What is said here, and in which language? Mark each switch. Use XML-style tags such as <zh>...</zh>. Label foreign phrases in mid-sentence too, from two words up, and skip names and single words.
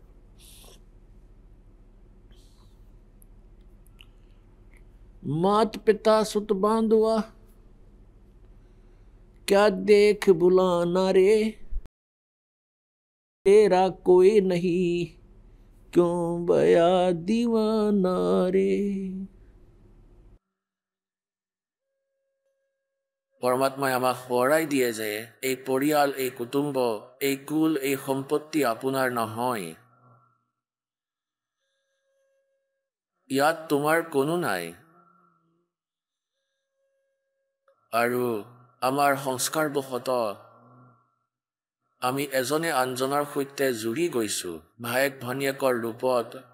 <hi>मात पिता सुत बांधुआ क्या देख बुलाना रे तेरा कोई नहीं क्यों बया दीवाना रे</hi> <as>পৰমাত্মাই আমাক সোঁৱৰাই দিয়ে যে এই পৰিয়াল এই কুটুম্ব এই কুল এই সম্পত্তি আপোনাৰ নহয় ইয়াত তোমাৰ কোনো নাই আৰু আমাৰ সংস্কাৰবশত আমি এজনে আনজনৰ সৈতে জুৰি গৈছোঁ ভায়েক ভনীয়েকৰ ৰূপত</as>